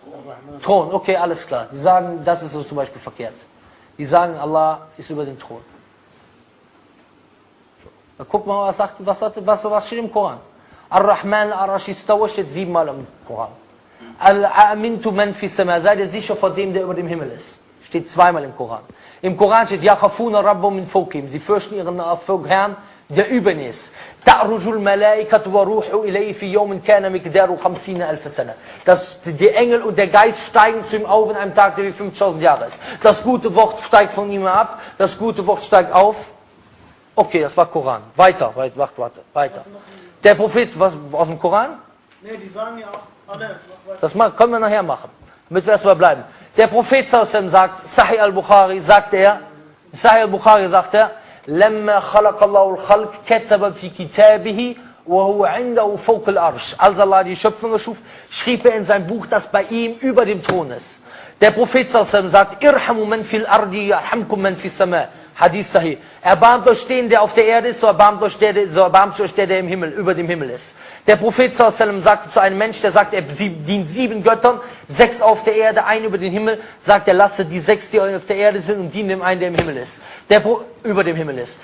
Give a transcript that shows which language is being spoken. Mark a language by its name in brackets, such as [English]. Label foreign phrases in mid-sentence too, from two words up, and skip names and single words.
[German] Thron, okay, alles klar. Die sagen, das ist so zum Beispiel verkehrt. Die sagen, Allah ist über den Thron. Da guck mal, was steht im Koran. [Arabic] الرحمن العرش استوى [German] steht 7-mal im Koran. [Arabic] ءأمنتم من في السماء, [German] seid ihr sicher vor dem, der über dem Himmel ist. Steht 2-mal im Koran. Im Koran steht, [Arabic] يخافون ربهم من فوقهم. [German] Sie fürchten ihren Herrn, der über ihnen ist. [Arabic] تعرج الملائكة و الروح إليه في يوم كان مقداره 50,000 سنة. [German] Die Engel und der Geist steigen zu ihm auf in einem Tag, der wie 50.000 Jahre ist. Das gute Wort steigt von ihm ab, das gute Wort steigt auf. Okay, das war Koran. Weiter. Der Prophet, was aus dem Koran? Ne, die sagen ja auch alle. Das können wir nachher machen, damit wir erstmal bleiben. Der Prophet sagt, [Arabic] Sahih al-Bukhari [German] sagt er, [Arabic] لما خلق الله الخلق كتب في كتابه وهو عنده فوق العرش. [German] Als Allah die Schöpfung erschuf, schrieb er in sein Buch, das bei ihm über dem Thron ist. Der Prophet sagt, [Arabic] ارحموا من في الأرض يرحمكم من في السماء. حديث صحيح. [German] Erbarmt euch den, der auf der Erde ist, so erbarmt euch der im Himmel, über dem Himmel ist. Der Prophet sagte zu einem Mensch, der sagt, er dient 7 Göttern, 6 auf der Erde, 1 über den Himmel, sagt er, lasst die 6, die auf der Erde sind, und dient dem einen, der im Himmel ist. Über dem Himmel ist.